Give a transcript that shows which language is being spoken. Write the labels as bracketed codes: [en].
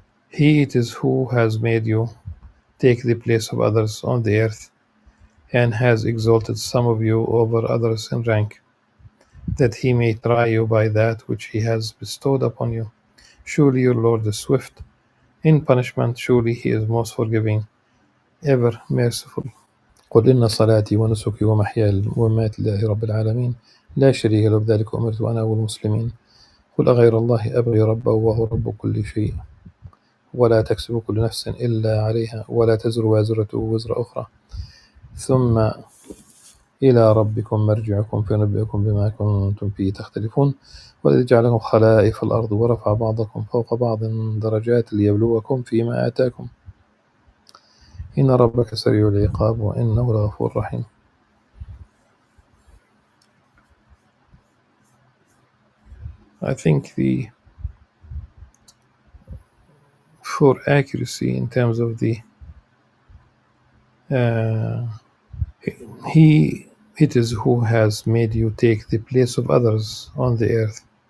[en] He it is who has made you take the place of others on the earth, and has exalted some of you over others in rank, that he may try you by that which he has bestowed upon you. Surely your Lord is swift in punishment, surely he is most forgiving, ever merciful. [ar] قل إن صلاتي ونسكي ومحياي ومماتي لله رب العالمين لا شريك له بذلك أمرت وأنا أول المسلمين. قل أغير الله أبغي ربا وهو رب كل شيء ولا تكسب كل نفس إلا عليها ولا تزر وازرة وزر أخرى ثم إلى ربكم مرجعكم فينبئكم بما كنتم فيه تختلفون والذي جعلكم خلائف الأرض ورفع بعضكم فوق بعض درجات ليبلوكم فيما آتاكم إن ربك سريع العقاب وإنه لغفور رحيم. [en] I think for accuracy in terms of the He it is who has made you take the place of others on the earth.